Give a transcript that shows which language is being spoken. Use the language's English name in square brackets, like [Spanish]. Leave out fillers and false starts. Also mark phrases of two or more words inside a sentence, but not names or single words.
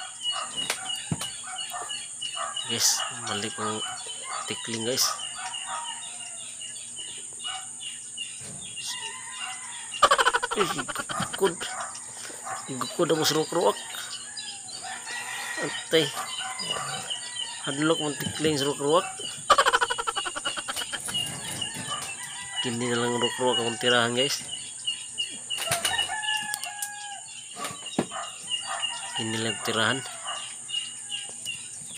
[Cebuano] Guys, balik ang tikling, guys. Gukod mo suruh-suruh. Antay. Hadlok mong tikling suruh-suruh. Kini na lang suruh-suruh akong tirahan, guys. Kini lang tirahan.